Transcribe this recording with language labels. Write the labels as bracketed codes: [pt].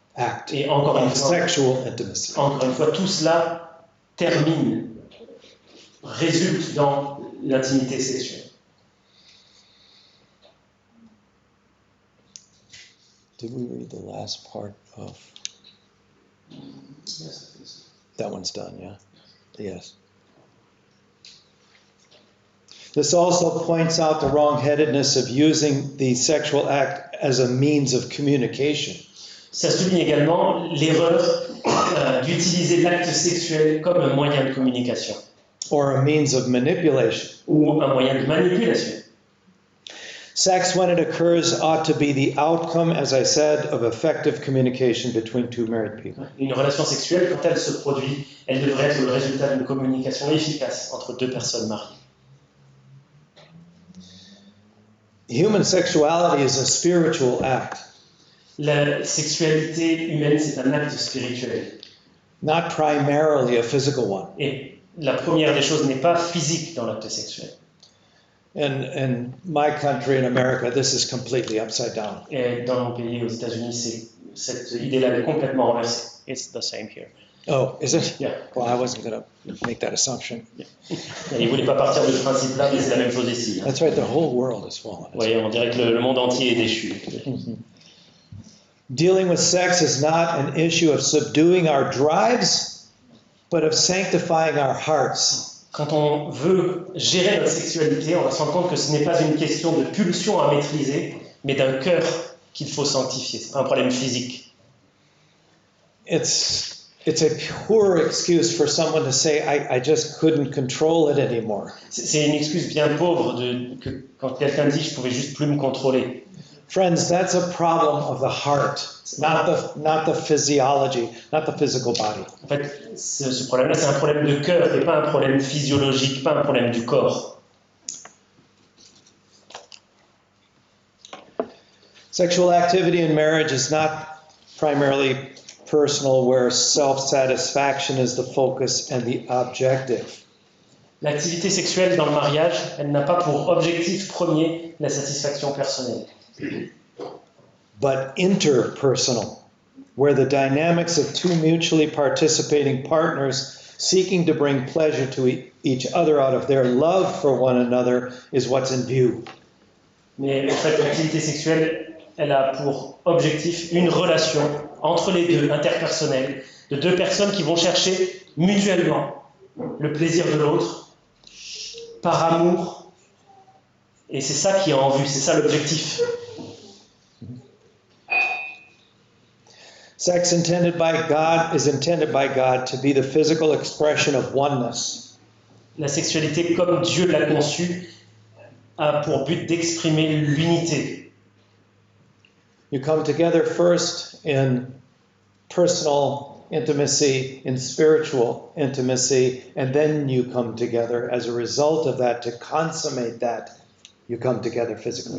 [en] act [fr] Et encore une [en] of [fr] fois, [en] sexual intimacy. [fr] tout cela résulte dans l'intimité sexuelle. [en] Did we read the last part of that one's done? Yeah. Yes. This also points out the wrong-headedness of using the sexual act as a means of communication. [fr] Ça souligne également l'erreur d'utiliser l'acte sexuel comme un moyen de communication [en] Or a means of manipulation. [fr] ou un moyen de manipulation. [en] Sex, when it occurs, ought to be the outcome, as I said, of effective communication between two married people. [fr] Une relation sexuelle, quand elle se produit, elle devrait être le résultat d'une communication efficace entre deux personnes mariées. [en] Human sexuality is a spiritual act, [fr] La sexualité humaine, c'est un acte spirituel. [en] not primarily a physical one. [fr] Et la première des choses n'est pas physique dans l'acte sexuel. [en] In my country, in America, this is completely upside down. [fr] Et dans mon pays, aux États-Unis, cette idée-là est complètement renversée. [en] It's the same here. Oh, is it? Yeah. Well, I wasn't going to make that assumption. [fr] Il ne voulait pas partir de ce principe-là, mais c'est la même chose ici. [en] That's right, the whole world is fallen. [fr] Vous voyez, on dirait que le monde entier est déchu. [en] Dealing with sex is not an issue of subduing our drives, but of sanctifying our hearts. [fr] Quand on veut gérer notre sexualité, on va se rendre compte que ce n'est pas une question de pulsion à maîtriser, mais d'un cœur qu'il faut sanctifier. Ce n'est pas un problème physique. [en] It's a poor excuse for someone to say, I just couldn't control it anymore. [fr] C'est une excuse bien pauvre quand quelqu'un dit « je pouvais juste plus me contrôler ». [en] Friends, that's a problem of the heart, not the physiology, not the physical body. [fr] En fait, ce problème-là, c'est un problème de cœur et pas un problème physiologique, pas un problème du corps. [en] Sexual activity in marriage is not primarily personal, where self-satisfaction is the focus and the objective. [fr] L'activité sexuelle dans le mariage, elle n'a pas pour objectif premier la satisfaction personnelle. [en] But interpersonal, where the dynamics of two mutually participating partners seeking to bring pleasure to each other out of their love for one another is what's in view. [fr] Mais en fait, l'activité sexuelle, elle a pour objectif une relation entre les deux, interpersonnelle, de deux personnes qui vont chercher mutuellement le plaisir de l'autre, par amour, et c'est ça qui est en vue, c'est ça l'objectif. [en] Sex is intended by God to be the physical expression of oneness. [fr] La sexualité, comme Dieu l'a conçue, a pour but d'exprimer l'unité. [en] You come together first in personal intimacy, in spiritual intimacy, and then you come together as a result of that, to consummate that, you come together physically.